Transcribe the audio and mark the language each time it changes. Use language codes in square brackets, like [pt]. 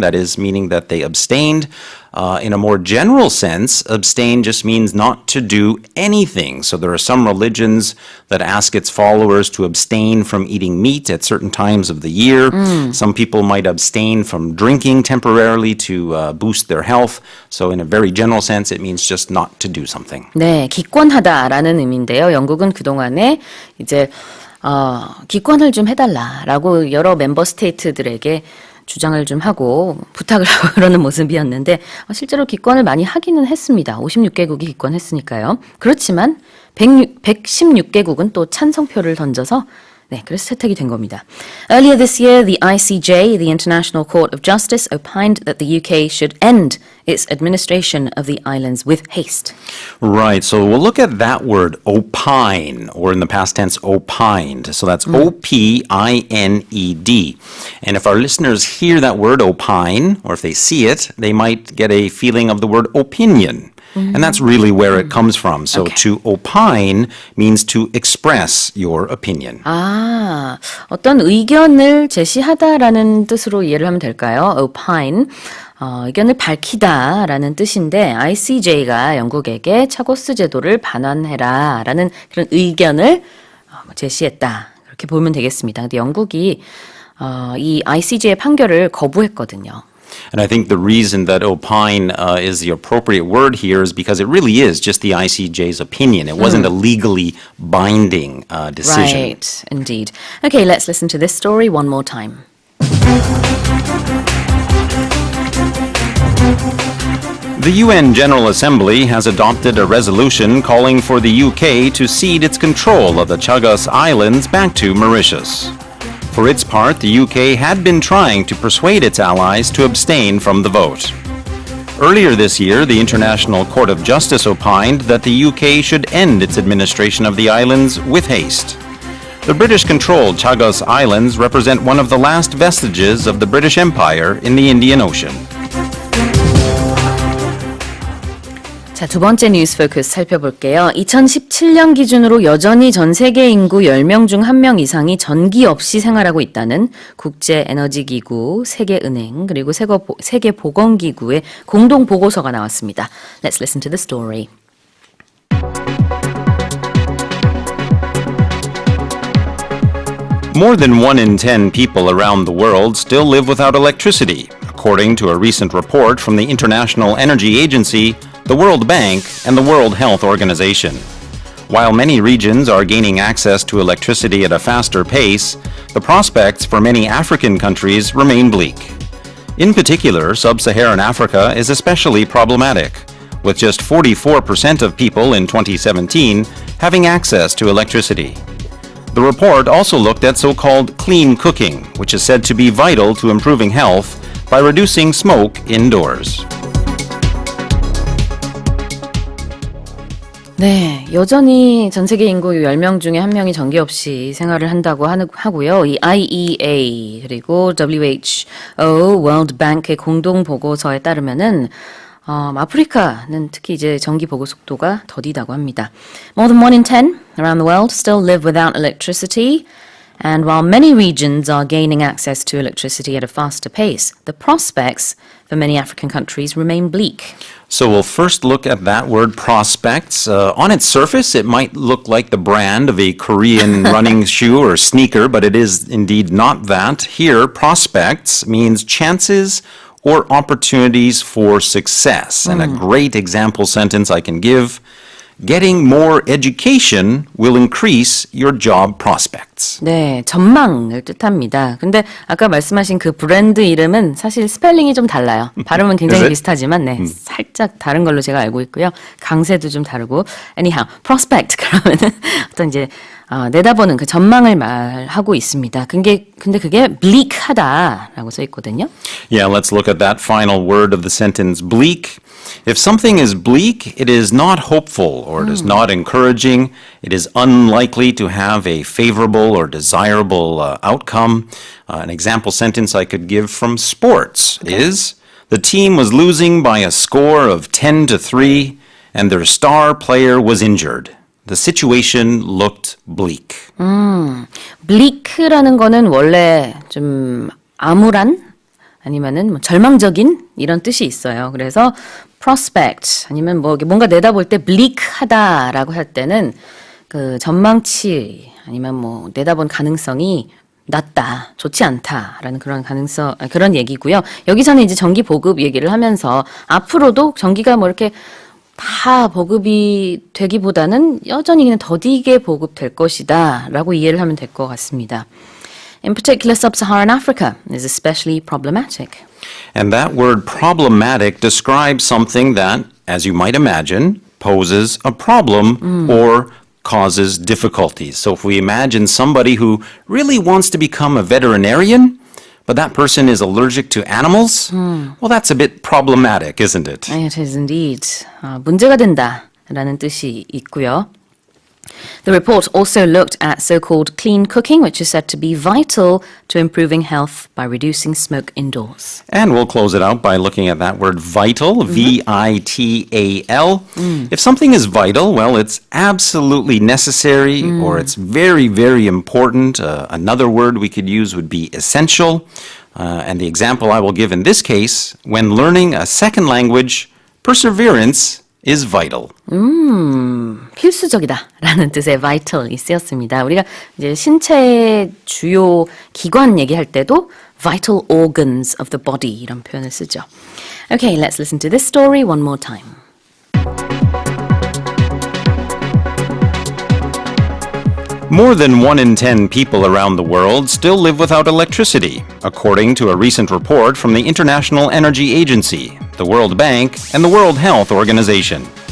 [en] That is, meaning that they abstained. In a more general sense, abstain just means not to do anything. So there are some religions that ask its followers to abstain from eating meat at certain times of the year. Some people might abstain from drinking temporarily to boost their health. So in a very general sense, it means just not to do something. [ko] 네, 기권하다라는 의미인데요. 영국은 그동안에 이제 기권을 좀 해달라라고 여러 멤버 스테이트들에게 주장을 좀 하고 부탁을 하고 그러는 모습이었는데 실제로 기권을 많이 하기는 했습니다. 56개국이 기권했으니까요. 그렇지만 116개국은 또 찬성표를 던져서 네, 그래서 채택이 된 겁니다. [en] Earlier this year, the ICJ, the International Court of Justice, opined that the UK should end its administration of the islands with haste. Right, so we'll look at that word, opine, or in the past tense, opined. So that's O-P-I-N-E-D. And if our listeners hear that word, opine, or if they see it, they might get a feeling of the word opinion. And that's really where it comes from. So to opine means to express your opinion. [ko] 아, 어떤 의견을 제시하다라는 뜻으로 이해를 하면 될까요? [en] opine. [ko] 의견을 밝히다라는 뜻인데 ICJ가 영국에게 차고스 제도를 반환해라라는 그런 의견을 제시했다. 그렇게 보면 되겠습니다. 근데 영국이 이 ICJ의 판결을 거부했거든요. [en] And I think the reason that opine is the appropriate word here is because it really is just the ICJ's opinion. It wasn't a legally binding decision. Right, indeed. Okay, let's listen to this story one more time. The UN General Assembly has adopted a resolution calling for the UK to cede its control of the Chagos Islands back to Mauritius. For its part, the UK had been trying to persuade its allies to abstain from the vote. Earlier this year, the International Court of Justice opined that the UK should end its administration of the islands with haste. The British-controlled Chagos Islands represent one of the last vestiges of the British Empire in the Indian Ocean. [ko] 자, 두 번째 뉴스 포커스 살펴볼게요. 2017년 기준으로 여전히 전 세계 인구 10명 중 1명 이상이 전기 없이 생활하고 있다는 국제에너지기구, 세계은행, 그리고 세계보건기구의 공동 보고서가 나왔습니다. [en] Let's listen to the story. More than 1 in 10 people around the world still live without electricity, according to a recent report from the International Energy Agency, the World Bank, and the World Health Organization. While many regions are gaining access to electricity at a faster pace, the prospects for many African countries remain bleak. In particular, sub-Saharan Africa is especially problematic, with just 44% of people in 2017 having access to electricity. The report also looked at so-called clean cooking, which is said to be vital to improving health by reducing smoke indoors. [ko] 네, 여전히 전 세계 인구 10명 중에 1명이 전기 없이 생활을 한다고 하고요. 이 IEA 그리고 WHO, World Bank의 공동 보고서에 따르면은 아프리카는 특히 이제 전기 보급 속도가 더디다고 합니다. [en] More than 1 in 10 around the world still live without electricity. And while many regions are gaining access to electricity at a faster pace, the prospects for many African countries remain bleak. So we'll first look at that word prospects. On its surface, it might look like the brand of a Korean running shoe or sneaker, but it is indeed not that. Here, prospects means chances or opportunities for success. And a great example sentence I can give, getting more education will increase your job prospects. [ko] 네, 전망을 뜻합니다. 근데 아까 말씀하신 그 브랜드 이름은 사실 스펠링이 좀 달라요. 발음은 굉장히 비슷하지만 네, 살짝 다른 걸로 제가 알고 있고요. 강세도 좀 다르고. [en] Anyhow, [ko] prospect 그러면은 어떤 이제 내다보는 그 전망을 말하고 있습니다. 근데 그게 bleak하다라고 써 있거든요. [en] Yeah, let's look at that final word of the sentence, bleak. If something is bleak, it is not hopeful or it is not encouraging. It is unlikely to have a favorable or desirable outcome. An example sentence I could give from sports is, the team was losing by a score of 10-3 and their star player was injured. The situation looked bleak. [ko] bleak라는 거는 원래 좀 암울한 아니면은 뭐 절망적인 이런 뜻이 있어요. 그래서 prospect 아니면 뭐 뭔가 내다볼 때 bleak하다라고 할 때는 그 전망치 아니면 뭐 내다본 가능성이 낮다, 좋지 않다라는 그런 그런 얘기고요. 여기서는 이제 전기 보급 얘기를 하면서 앞으로도 전기가 뭐 이렇게 다 보급이 되기보다는 여전히 그냥 더디게 보급될 것이다라고 이해를 하면 될 것 같습니다. [en] In particular, sub-Saharan Africa is especially problematic. And that word problematic describes something that, as you might imagine, poses a problem or causes difficulties. So if we imagine somebody who really wants to become a veterinarian, but that person is allergic to animals, well, that's a bit problematic, isn't it? It is indeed. [ko] 문제가 된다라는 뜻이 있고요. [en] The report also looked at so-called clean cooking, which is said to be vital to improving health by reducing smoke indoors. And we'll close it out by looking at that word vital, V-I-T-A-L. If something is vital, well, it's absolutely necessary or it's very, very important. Another word we could use would be essential. And the example I will give in this case, when learning a second language, perseverance is vital. [ko] 필수적이다라는 뜻의 vital이 쓰였습니다. 우리가 이제 신체의 주요 기관 얘기할 때도 [en] vital organs of the body [ko] 이런 표현을 쓰죠. [en] Okay, let's listen to this story one more time. More than 1 in 10 people around the world still live without electricity, according to a recent report from the International Energy Agency, the World Bank, and the World Health Organization.